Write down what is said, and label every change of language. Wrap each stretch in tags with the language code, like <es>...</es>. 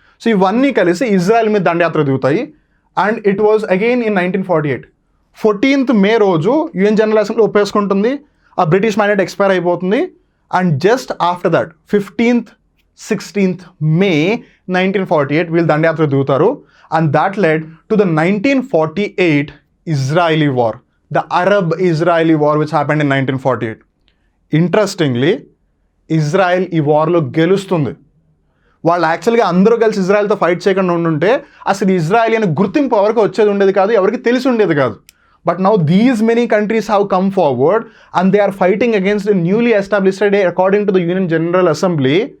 <te>So ఇవన్నీ కలిసి Israel మీద దండయాత్ర దిగుతాయి.</te> <en>And it was again in 1948.</en> <te>14th May రోజు యుఎన్ జనరల్ అసెంబ్లీ ఒప్పేసుకుంటుంది, ఆ బ్రిటిష్ మ్యాండేట్ ఎక్స్పైర్ అయిపోతుంది.</te> <en>and just after that 15th, 16th May 1948</en> <te>వీళ్ళు దండయాత్ర దిగుతారు.</te> <en>And that led to the 1948 Israeli war, the Arab-Israeli war which happened in 1948.</en> <te>Interestingly Israel ఈ వార్లో గెలుస్తుంది. వాళ్ళు యాక్చువల్గా అందరూ కలిసి ఇజ్రాయెల్తో ఫైట్ చేయకుండా ఉండుంటే అసలు ఇజ్రాయెల్ అనే గుర్తింపు ఎవరికి వచ్చేది ఉండేది కాదు, ఎవరికి తెలిసి ఉండేది కాదు.</te> <en>But now these many countries have come forward and they are fighting against the newly established according to the union general assembly.</en>